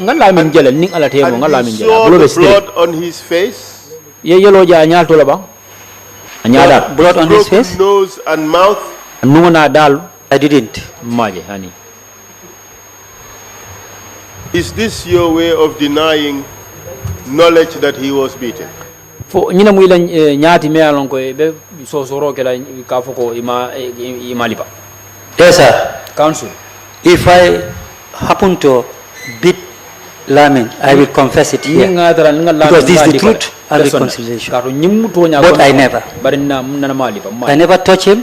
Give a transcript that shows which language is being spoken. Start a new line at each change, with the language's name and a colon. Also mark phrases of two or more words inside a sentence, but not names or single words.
English: And you saw the blood on his face? Blood on his face? Nose and mouth? I didn't. Is this your way of denying knowledge that he was beaten?
Mandingo: Fo ñina muy la ñaati me alon ko be so soro ke la ka foko ima lipa.
English: Yes, sir. Council. If I happen to beat Lamin, I will confess it here. Because this is the truth and reconciliation. But I never. I never touched him.